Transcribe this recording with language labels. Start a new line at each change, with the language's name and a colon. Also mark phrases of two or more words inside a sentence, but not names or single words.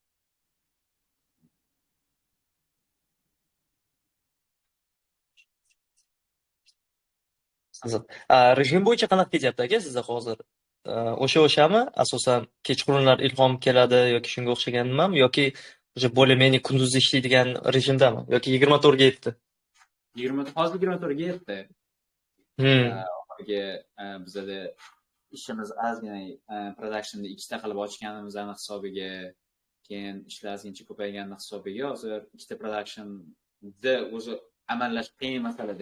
Uzbek: Rejim bo'yicha qanaqa ketyapti aka sizda hozir? O'shami? Asosan kechqurunlar ilhom keladi yoki shunga o'xshaganmi yoki
Russian: уже более-менее
Uzbek: kunduzda ishlaydigan rejimdami yoki 24 ga yetdi? 24 ga yetdi. Hmm. Oxirgi bizada ishimiz ozgina productionni ikkita qilib ochganimizni hisobiga, keyin ishlar ozgincha ko'payganini hisobiga hozir ikkita productionni o'zi amallash qiyin masalada.